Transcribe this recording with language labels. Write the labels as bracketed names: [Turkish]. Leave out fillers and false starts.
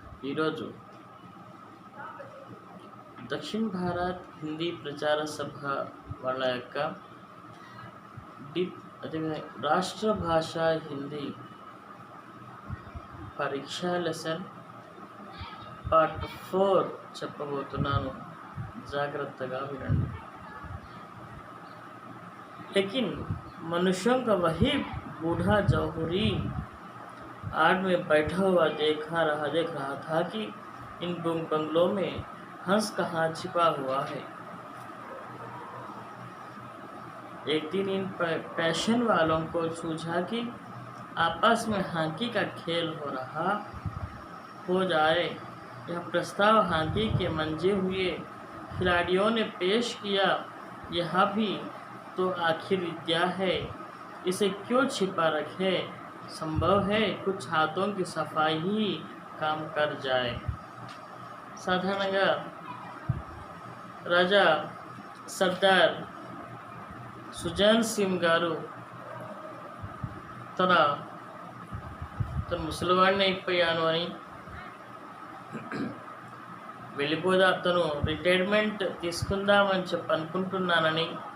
[Telugu] ఈరోజు దక్షిణ భారత్ హిందీ ప్రచార సభ వాళ్ళ యొక్క అదే రాష్ట్ర భాష హిందీ పరీక్షా లెసన్ पार्ट 4 చెప్పబోతున్నాను. जागृतगा विनंడి. [Hindi] लेकिन मनुष्यों का वही बूढ़ा जौहरी आड़ में बैठा हुआ देख रहा था कि इन बंगलों में हंस कहाँ छिपा हुआ है. एक दिन इन पैशन वालों को सूझा कि आपस में हॉकी का खेल हो जाए. यह प्रस्ताव हॉकी के मंजे हुए खिलाड़ियों ने पेश किया. यह भी तो आखिर विद्या है, इसे क्यों छिपा रखे. संभव है कुछ हाथों की सफाई ही काम कर जाए. [Telugu] साधारणंगा राजा సర్దార్ సుజాన్ సింగ్ గారు తను ముసలివాడిని అయిపోయాను అని తను రిటైర్మెంట్ తీసుకుందామని అనుకుంటున్నానని